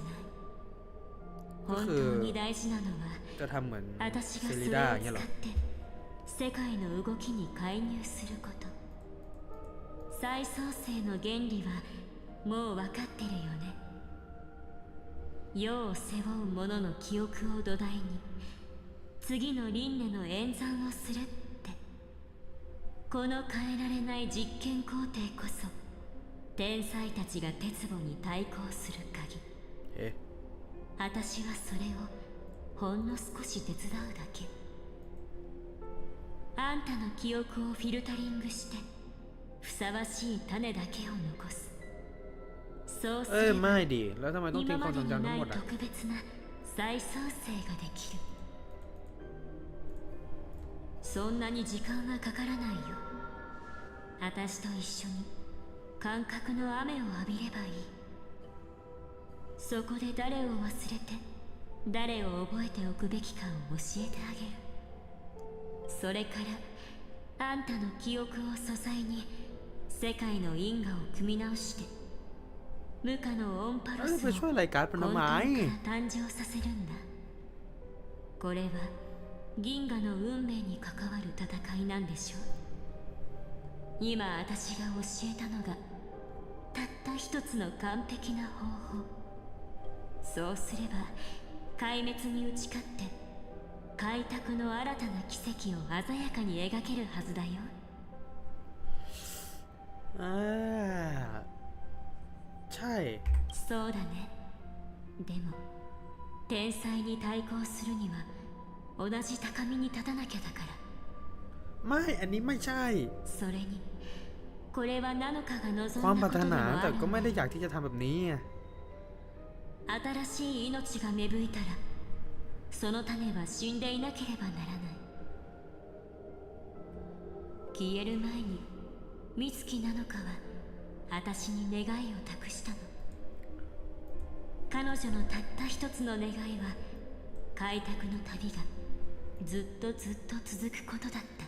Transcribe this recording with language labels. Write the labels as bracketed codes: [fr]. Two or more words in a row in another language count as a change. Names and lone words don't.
[ja] 本当に大事なのは [th] จะทำเหมือน [ja] 私が [th] เซ [ja] そリれダーを [th] อย่างเงี้ยเหร [ja] 使 [th] อ [ja] って世界の動きに介入すること。再創生の原理はもう分かってるよね。世を背負う者の記憶を土台に次の輪廻の演算をするって。この変えられない実験工程こそ天才たちが鉄棒に対抗する鍵。 [th] เอ๊ะ [ja] 私はそれをほんの少し手伝うだけ。あんたの記憶をフィルタリングしてふさわしい種だけを残す。そうすれば [th] ไม่ดิแล้วทำไมต้องทิ้ [ja] 今 [th] งควา [ja] ま [th] ม [ja] で [th] ทรง [ja] に [th] จำทั้ [ja] なんい [th] หมดอ่ะ [ja] 特別な再創生ができる。そんなに時間はかからないよ。私と一緒に感覚の雨を浴びればいい。そこで誰を忘れて誰を覚えておくべきかを教えてあげる。それからあんたの記憶を素材に世界の因果を組み直して無価のオンパロ [th] แล้ว [ja] ス [th] ไป [ja] を [th] ช่วยอะไรการ์ดเป็น [ja] 根 [th] ทำ [ja] 本 [th] ไม [ja] から誕生させるんだ。これは銀河の運命に関わる戦いなんでしょう。今私が教えたのがたった一つの完璧な方法。そうすれば壊滅に打ち勝って開拓の新たな奇跡を鮮やかに描けるはずだよ。 [th] ใช่ [ja] そうだね。でも天才に対抗するには同じ高みに立たなきゃだから。 [th] ไม่อันนี้ไม่ใช่ [ja] それにこれはナノカが望 [th] ความ [ja] ん [th] ป [ja] だ [th] ราร [ja] ことでも [th] ถนา [ja] あ [th] แต่ [ja] る [th] ก็ไม่ [ja] ん [th] ได้ [ja] だ。 [th] อยากที่จะทำแบบนี้ไง [ja] 新しい命が芽吹いたらその種は死んでいなければならない。消える前に美月なのかは私に願いを託したの。彼女のたった一つの願いは開拓の旅がずっとずっと続くことだった。